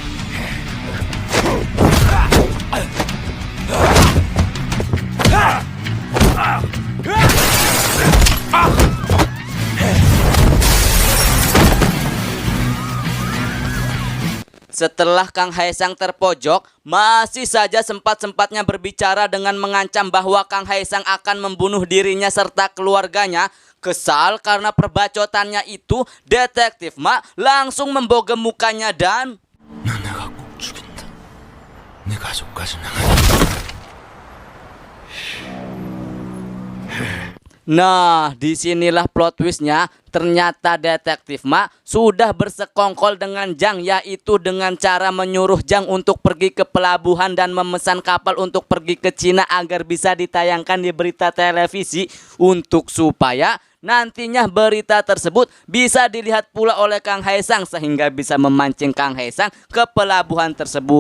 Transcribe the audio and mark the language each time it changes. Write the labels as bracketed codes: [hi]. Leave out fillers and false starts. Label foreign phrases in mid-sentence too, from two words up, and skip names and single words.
[id] Setelah Kang Haesang terpojok, masih saja sempat-sempatnya berbicara dengan mengancam bahwa Kang Haesang akan membunuh dirinya serta keluarganya. Kesal karena perbacotannya itu, Detektif Ma langsung membogem mukanya dan [ko] 넌 내가 꼭 죽인다. 내 가족까지 나가. [id] Nah, disinilah plot twistnya. Ternyata Detektif Ma sudah bersekongkol dengan Jang, yaitu dengan cara menyuruh Jang untuk pergi ke pelabuhan dan memesan kapal untuk pergi ke Cina agar bisa ditayangkan di berita televisi untuk supaya nantinya berita tersebut bisa dilihat pula oleh Kang Haesang sehingga bisa memancing Kang Haesang ke pelabuhan tersebut.